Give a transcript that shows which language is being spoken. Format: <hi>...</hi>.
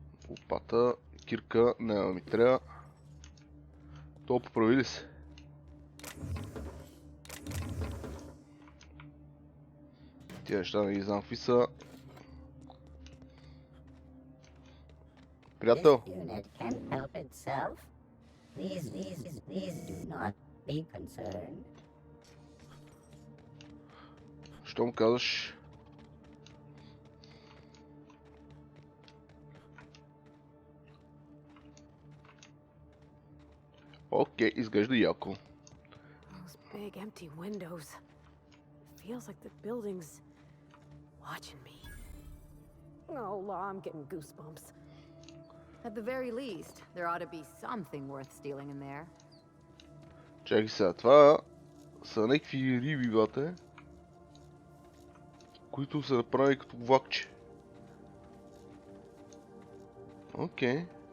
<bg>Лопата, кирка, няма ми трябва. То поправи ли се? Тия неща не ги знам какви са. Приятел!</bg> <en>This unit can help itself. Please do not be concerned.</en> <bg>Що му казваш? Окей, изглежда яко.</bg> <en>Those big empty windows. It feels like the building's watching me. Oh, law, I'm getting goosebumps. At the very least, there ought to be something worth stealing in there.</en> <bg>Чакай сега, това са някакви риби, бате, които са направили като влакче. Окей.</bg>